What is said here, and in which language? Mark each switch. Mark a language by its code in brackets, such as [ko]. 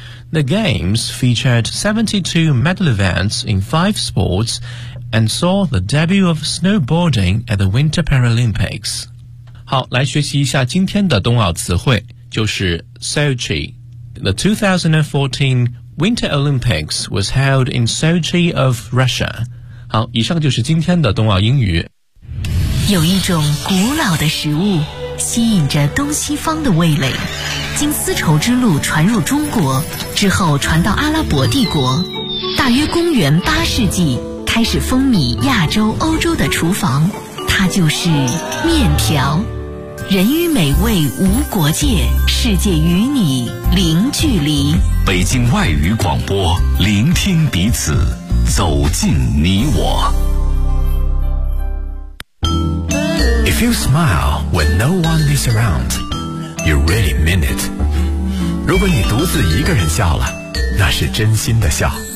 [en] The Games featured 72 medal events in 5 sports and saw the debut of snowboarding at the Winter Paralympics. [zh] 好，来学习一下今天的冬奥词汇，就是 Sochi. [en] The 2014 Winter Olympics was held in Sochi of Russia. [zh] 好，以上就是今天的冬奥英语。有一种古老的食物吸引着东西方的味蕾经丝绸之路传入中国之后传到阿拉伯帝国大约公元八世纪开始风靡亚洲欧洲的厨房它就是面条人与美味无国界世界与你零距离北京外语广播聆听彼此走进你我 [en] If you smile when no one is around, you really mean it. [zh] 如果你独自一个人笑了，那是真心的笑。